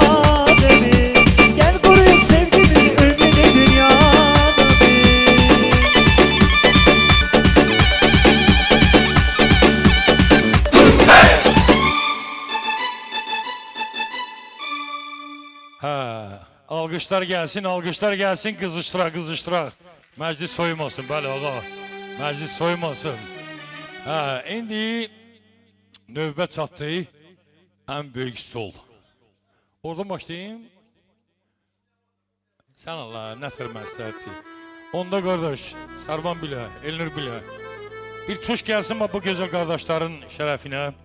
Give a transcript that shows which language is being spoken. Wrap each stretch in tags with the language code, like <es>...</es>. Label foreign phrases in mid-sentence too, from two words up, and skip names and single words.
<tr>Gel konuş sevgimizi ömrüne dünya.</tr> <az>Ha, alqışlar gelsin, qızışdıraq. Məclis soyumasın, bəli ağa. Məclis soyumasın. Ha, indi növbət çatdı. Ən böyük stol. Oradan başlayayım. Sən Allah, nətər məsləhəti. Onda qardaş, Sarvan bilə, Elnur bilə. Bir tuş gəlsin bu gözəl qardaşların şərəfinə.</az>